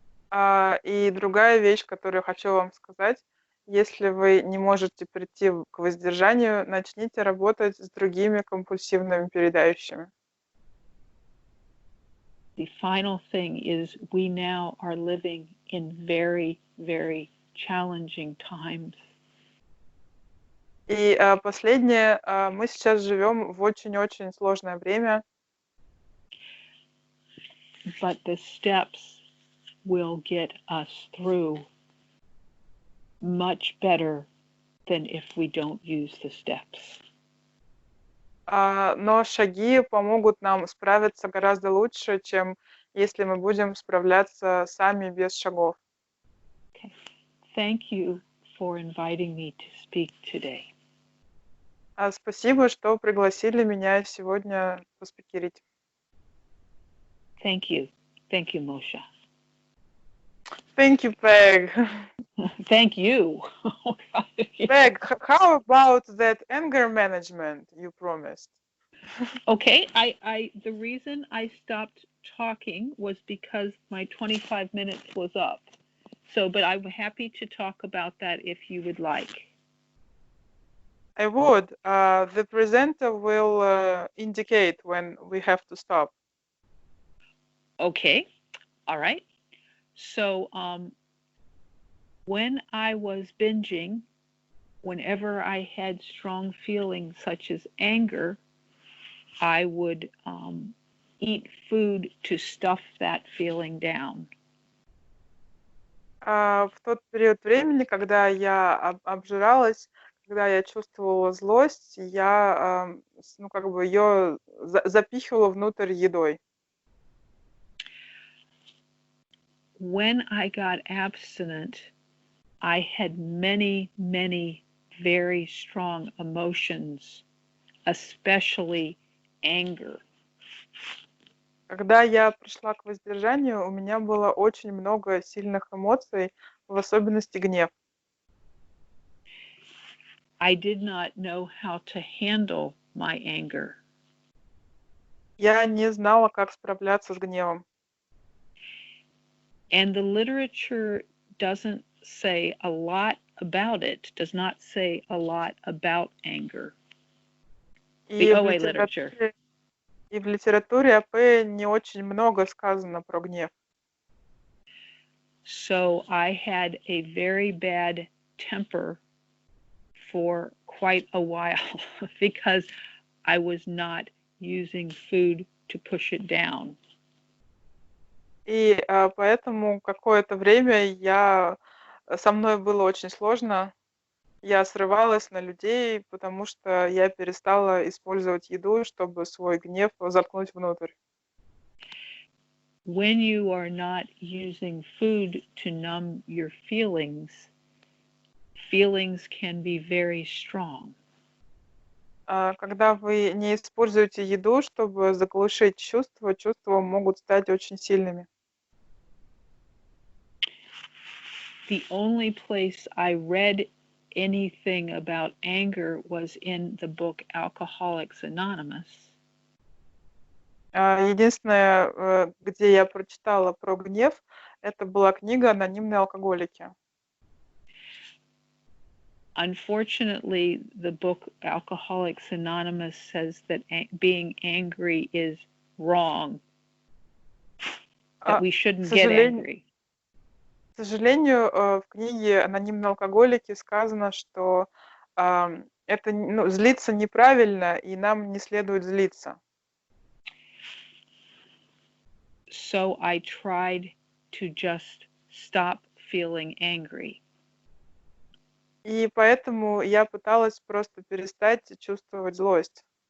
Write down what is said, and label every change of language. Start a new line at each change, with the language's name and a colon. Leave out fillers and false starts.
Russian: И другая вещь, которую хочу вам сказать, если вы не можете прийти к воздержанию, начните работать с другими компульсивными переедающими.
English: The final thing is we now are living in very, very challenging times.
Russian: И последнее, мы сейчас живем в очень-очень сложное время.
English: But the steps will get us through much better than if we don't use the steps.
Russian: Но шаги помогут нам справиться гораздо лучше, чем если мы будем справляться сами без шагов.
English: Okay. Thank you for inviting me to speak today.
Russian: Спасибо, что пригласили меня сегодня поспикерить.
English: Thank you. Thank you, Moshe. Thank you, Peg. Thank you. Peg, how about that anger management you promised? Okay, the reason I stopped talking was because my 25 minutes was up. So, but I'm happy to talk about that if you would like. I would. The presenter will indicate when we have to stop. Okay, all right. So, when I was binging, whenever I had strong feelings such as anger, I would eat food to stuff that feeling down.
Russian: В тот период времени, когда я обжиралась, когда я чувствовала злость, я ее запихивала внутрь едой.
English: When I got abstinent, I had many, many very strong emotions, especially anger.
Russian: Когда я пришла к воздержанию, у меня было очень много сильных эмоций, в особенности гнев.
English: I did not know how to handle my anger.
Russian: Я не знала, как справляться с гневом.
English: And the literature doesn't say a lot about it, does not say a lot about anger. The OA literature.
Russian: И в литературе АП не очень много сказано про гнев.
English: So I had a very bad temper for quite a while because I was not using food to push it down.
Russian: И поэтому какое-то время со мной было очень сложно. Я срывалась на людей, потому что я перестала использовать еду, чтобы свой гнев заткнуть внутрь.
English: When you are not using food to numb your feelings, feelings can be very strong.
Russian: Когда вы не используете еду, чтобы заглушить чувства, чувства могут стать очень сильными.
English: The only place I read anything about anger was in the book Alcoholics Anonymous.
Russian: Единственное, где я прочитала про гнев, это была книга «Анонимные алкоголики».
English: Unfortunately, the book Alcoholics Anonymous says that being angry is wrong, that we shouldn't get angry.
Russian: К сожалению, в книге «Анонимные алкоголики» сказано, что это, злиться неправильно, и нам не следует злиться.
English: So I tried to just stop feeling angry.
Russian: И поэтому я пыталась просто перестать чувствовать злость.